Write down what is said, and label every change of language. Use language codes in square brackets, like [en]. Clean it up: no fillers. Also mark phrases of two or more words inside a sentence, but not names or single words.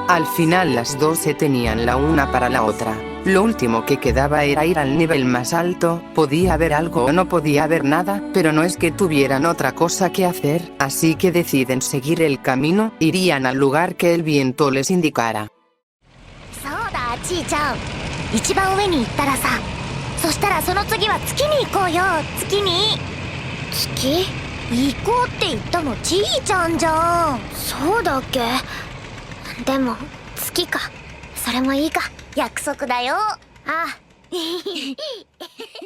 [es] Al final las dos se tenían la una para la otra. Lo último que quedaba era ir al nivel más alto, podía haber algo o no podía haber nada, pero no es que tuvieran otra cosa que hacer, así que deciden seguir el camino, irían al lugar que el viento les indicara. [ja] そうだちーちゃん、一番上に行ったらさ、そしたらその次は月に行こうよ。月に月行こうって言ったのちーちゃんじゃん。そうだっけ。でも月か、それもいいか。約束だよ。あ